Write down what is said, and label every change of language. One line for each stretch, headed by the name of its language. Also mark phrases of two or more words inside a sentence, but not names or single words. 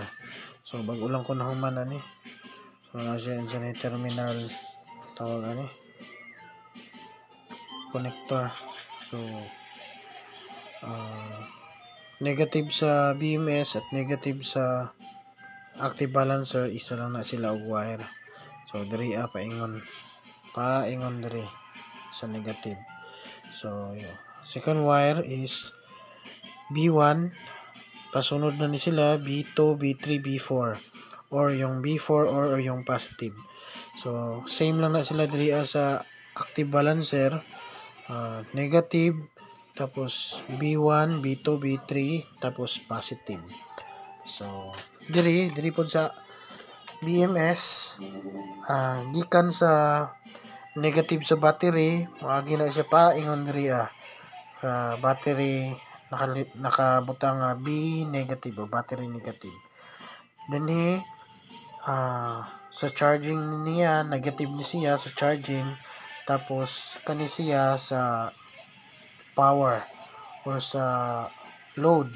Cebuano: So bago lang ko na human ani. So na siya sa ni terminal tawag ani connector. So negative sa BMS at negative sa active balancer, isa lang na sila og wire. So diri paingon diri sa negative. So
English: second wire is
Cebuano: B1, pasunod na ni sila B2, B3, B4, or yung B4 or yung positive. So same lang na sila diri sa active balancer, negative, tapos B1, B2, B3, tapos positive. So diri po sa BMS, gikan sa negative sa battery, maagi na siya paingon diri sa battery nakabutang B negative o
English: battery negative.
Cebuano: Then sa charging niya negative ni siya sa charging, tapos kani siya sa power or sa load.